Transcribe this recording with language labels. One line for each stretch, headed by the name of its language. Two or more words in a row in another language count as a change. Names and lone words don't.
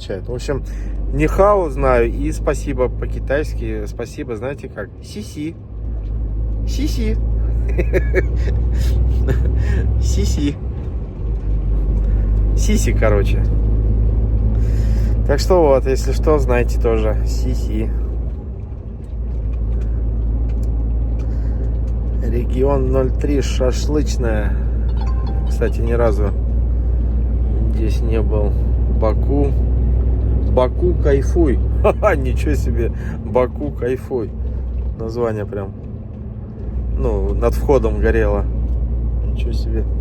Russian: В общем, нихао знаю и спасибо по-китайски. Спасибо, знаете как?
Chinese: 谢谢。谢谢. Си-си.
Russian: Сиси, короче. Так что вот, если что, знаете тоже. Си-си. Регион 03, шашлычная. Кстати, ни разу здесь не был. Баку. Баку кайфуй. Ха-ха, ничего себе. Баку кайфуй. Название прям. Ну, над входом горело. Ничего себе.